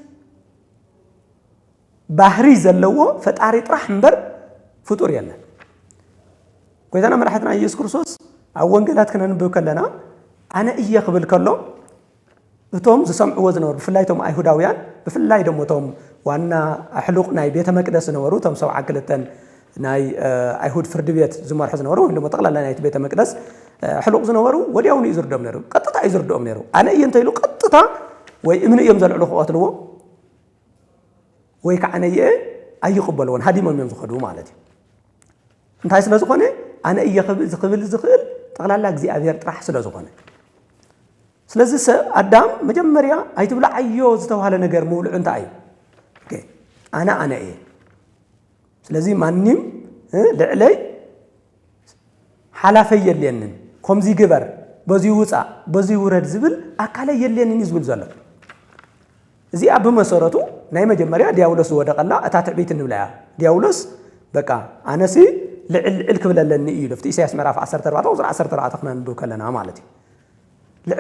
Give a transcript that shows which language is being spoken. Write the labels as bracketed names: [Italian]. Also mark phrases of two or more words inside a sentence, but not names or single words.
[Tigrinya] ባህሪ ዘለዎ ፈጣሪ ጥራሕ እምበር ፍጡር የለን ጎይታና መድሓኒትና ኢየሱስ ክርስቶስ ኣብ ወንጌላት ከነንብብ ከለና አነ እየ ክብል ከሎ እቶም ዝሰምዕዎ ዝነበሩ ብፍላይ ቶም አይሁዳውያን ብፍላይ ደሞ ቶም ዋና ኣሕሉቕ ናይ ቤተ መቅደስ ነበሩ ቶም 72 ናይ አይሁድ ፍርድ ቤት ዝመርሑ ዝነበሩ ወይ ደሞ ጠቅላላ ናይ ቤተ መቅደስ ኣሕሉቕ ዝነበሩ ወዲያውኑ ይዝርዶም ነይሩ ቀጥታ ይዝርዶም ነይሩ አነ እየ እንተይሉ ቀጥታ ወይ እምነ እዮም ዘልዕሉ ክቀትልዎ ወይ ከዓነ እየ ኣይቅበልዎን ሃዲሞም እዮም ዝኸዱ ማለት እዩ እንታይ ስለ ዝኾነ አነ እየ ክብል ዝኽእል ጠቅላላ እግዚአብሔር ጥራሕ ስለ ዝኾነ ስለዚህ አዳም መጀመሪያ አይትብላዓዮ ዝተባሃለ ነገር ምውልዑ እንታይ እዩ አነ እየ ስለዚህ ማንም ልዕለይ ሓላፈይ የለንን ከምዚ ግበር በዚ ውፃ በዚ ውረድ ዝብል አካለይ የለንን ይዝብል ዘሎ እዚ ኣብ መሰረቱ ናይ መጀመሪያ ዲያብሎስ ወደቀላ እታ ትዕቢት እንብላያ ዲያብሎስ በቃ አነሲ ልዕል ክብለለኒ እዩ ለፍቲ ኢሳይያስ ምዕራፍ 14 ቁጥር 14 ክነንብብ ከለና ማለት እዩ ልዕል